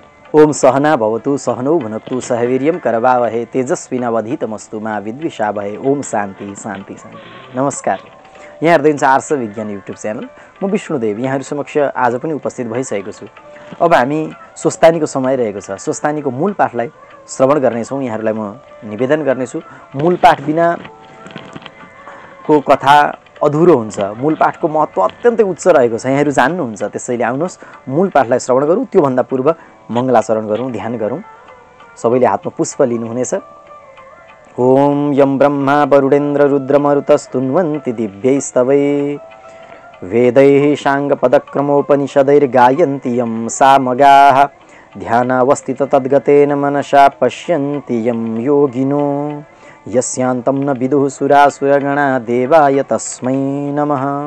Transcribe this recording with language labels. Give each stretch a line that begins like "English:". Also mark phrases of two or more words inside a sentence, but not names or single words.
Sanskrit: ओम सहना भवतु सहनौ भुनक्तु सहवीर्यं करवावहे तेजस्विनावधीतमस्तु मा विद्विषावहे। ओम शान्ति शान्ति शान्ति।
Nepali: नमस्कार, यहाँ हेर्दै हुनुहुन्छ आर्ष विज्ञान युट्युब च्यानल। म विष्णुदेव यहाँहरू समक्ष आज पनि उपस्थित भइसकेको छु। अब हामी स्वस्थानीको समय रहेको छ। स्वस्थानीको मूल पाठलाई श्रवण गर्नेछौँ। यहाँहरूलाई म निवेदन गर्नेछु, मूल पाठ बिना को कथा अधुरो हुन्छ। मूल पाठको महत्त्व अत्यन्तै उच्च रहेको छ, यहाँहरू जान्नुहुन्छ। त्यसैले आउनुहोस् मूल पाठलाई श्रवण गरौँ। त्योभन्दा पूर्व मङ्गलाचरण गरौँ, ध्यान गरौँ। सबैले हातमा पुष्प लिनुहुनेछ।
Sanskrit: ओम यम ब्रह्मा वरुणेन्द्र रुद्रमरुतस्तुन्वन्ति दिव्यैस्तवै वेदैः साङ्गपदक्रमोपनिषदैर्गायन्ति यं सामगाः ध्यानावस्थित तद्गतेन मनसा पश्यन्ति यं योगिनो यस्यान्तं न विदुः सुरासुरगणा देवाय तस्मै नमः।